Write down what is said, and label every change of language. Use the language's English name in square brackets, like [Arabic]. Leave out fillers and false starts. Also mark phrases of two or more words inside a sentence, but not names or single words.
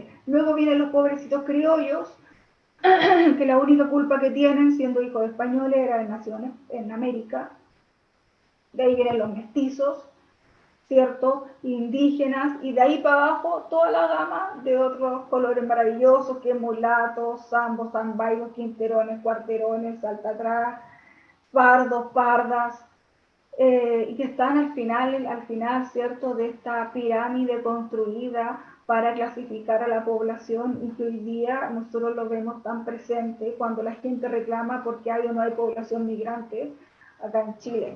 [Spanish] Luego vienen los pobrecitos criollos, que la única culpa que tienen, siendo hijos de españoles, era de naciones en América. De ahí vienen los mestizos, ¿cierto? Indígenas, y de ahí para abajo toda la gama de otros colores maravillosos, que mulatos, zambos, zambairos, quinterones, cuarterones, salta atrás, pardos, pardas, y que están al final, ¿cierto?, de esta pirámide construida para clasificar a la población, y que hoy día nosotros lo vemos tan presente cuando la gente reclama porque hay o no hay población migrante acá en Chile.